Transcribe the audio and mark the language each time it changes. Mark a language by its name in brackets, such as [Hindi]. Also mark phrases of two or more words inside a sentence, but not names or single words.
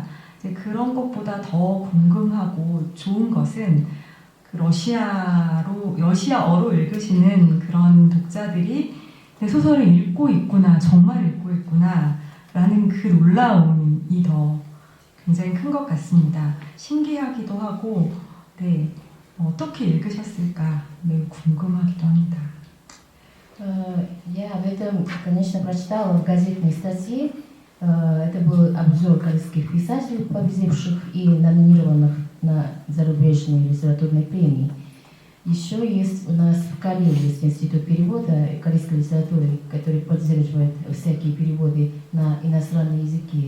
[Korean] 이제 그런 것보다 더 궁금하고 좋은 것은 그 러시아어로 읽으시는 그런 독자들이 내 소설을 읽고 있구나, 정말 읽고 있구나 라는 그 놀라움이 더 굉장히 큰 것 같습니다. 신기하기도 하고 네, 어떻게 읽으셨을까 매우 궁금하기도 합니다. [Russian] Я об этом, конечно, прочитала в газетной статье. Это был обзор корейских писателей, победивших и номинированных на зарубежные литературные премии. Еще есть у нас в Корее есть институт перевода корейской литературы, который поддерживает всякие переводы на иностранные языки.